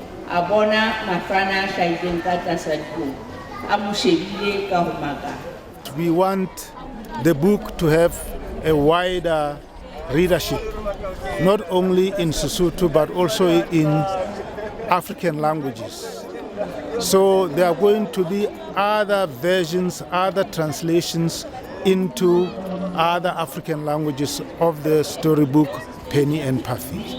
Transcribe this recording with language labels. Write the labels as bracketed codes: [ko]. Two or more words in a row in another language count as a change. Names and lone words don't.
[st] a bona mafana hlahileng ka tlasa dikou a mo shebile ka ho maka. [en] We want the book to have a wider readership, not only in Sesotho but also in African languages. So there are going to be other versions, other translations into other African languages of the storybook Penny and Puffy.